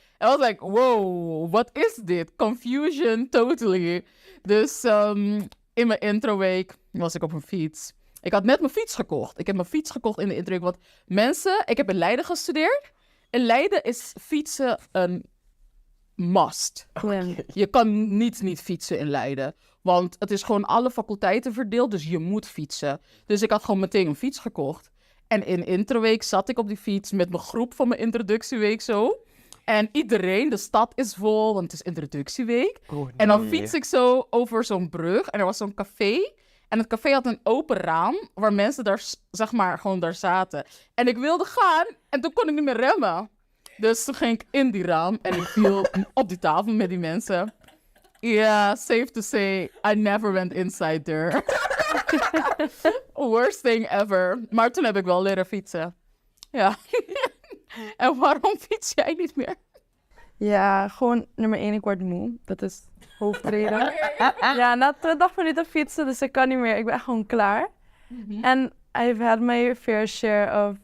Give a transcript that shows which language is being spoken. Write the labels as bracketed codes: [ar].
[en] I was like, wow, what is [nl] dit? [en] Confusion, totally. [nl] Dus in mijn introweek was ik op een fiets. Ik had net mijn fiets gekocht. Ik heb mijn fiets gekocht in de introweek. Want mensen, ik heb in Leiden gestudeerd. In Leiden is fietsen een must. Ja. Je kan niet fietsen in Leiden. Want het is gewoon alle faculteiten verdeeld, dus je moet fietsen. Dus ik had gewoon meteen een fiets gekocht. En in introweek zat ik op die fiets met mijn groep van mijn introductieweek zo. En iedereen, de stad is vol, want het is introductieweek. Oh, En dan nee. fiets ik zo over zo'n brug en er was zo'n café. En het café had een open raam waar mensen daar, zeg maar, gewoon daar zaten. En ik wilde gaan en toen kon ik niet meer remmen. Dus toen ging ik in die raam en ik viel op die tafel met die mensen. [en] Yeah, safe to say, I never went inside there. Worst thing ever. [nl] Maar toen heb ik wel leren fietsen. Ja. En waarom fiets jij niet meer? Ja, gewoon nummer 1, ik word moe. Dat is hoofdreden. Ja, na 20 minuten fietsen, dus ik kan niet meer. Ik ben echt gewoon klaar. [en] En I've had my fair share of...